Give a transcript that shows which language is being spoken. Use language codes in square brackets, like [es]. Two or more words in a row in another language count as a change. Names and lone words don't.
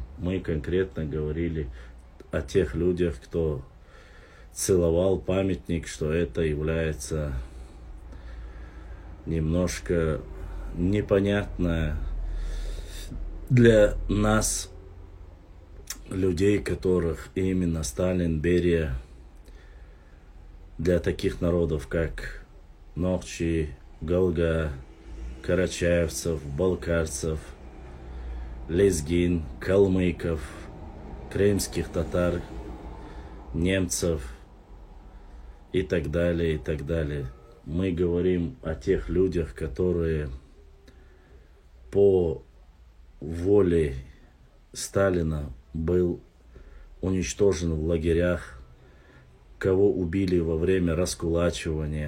[ru] Мы конкретно говорили о тех людях, кто целовал памятник, что это является немножко непонятное для нас, людей, которых именно Сталин, Берия, для таких народов, как Нохчи, Галга, карачаевцев, балкарцев, лезгин, калмыков, крымских татар, немцев и так далее, и так далее. Мы говорим о тех людях, которые по воле Сталина был уничтожен в лагерях, кого убили во время раскулачивания.